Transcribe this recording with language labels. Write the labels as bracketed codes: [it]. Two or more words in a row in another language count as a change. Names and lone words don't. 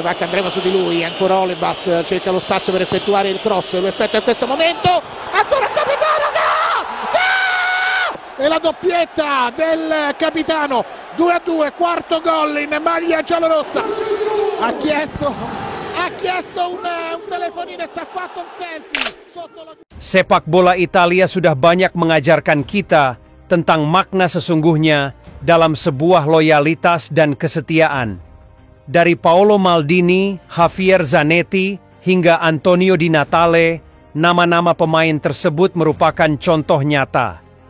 [it] Va che andremo su di lui, ancora Olebas cerca lo spazio per effettuare il cross, lo effettua in questo momento, ancora il capitano, e la doppietta del capitano, 2-2, quarto gol in maglia giallorossa. Ha chiesto un telefonino e si è fatto un selfie. [id] Sepak bola Italia sudah banyak mengajarkan kita tentang makna sesungguhnya dalam sebuah loyalitas dan kesetiaan. Dari Paolo Maldini, Javier Zanetti, hingga Antonio Di Natale, nama-nama pemain tersebut merupakan contoh nyata.